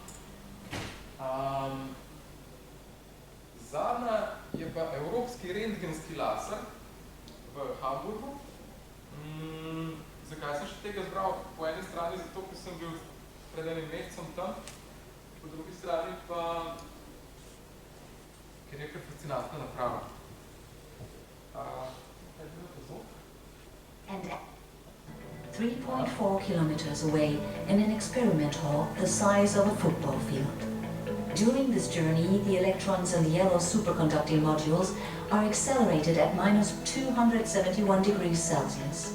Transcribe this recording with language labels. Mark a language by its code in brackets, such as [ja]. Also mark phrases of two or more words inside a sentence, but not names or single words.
[sl] Zadnja je pa evropski rentgenski laser v Hamburgu. Zakaj sem še tega zbral? Po eni strani zato, ker sem bil pred enim mesecem tam, po drugi strani pa, ker je kar fascinantna naprava. [en] And 3.4 kilometers away in an experiment hall the size of a football field. During this journey, the electrons in the yellow superconducting modules are accelerated at minus 271 degrees Celsius.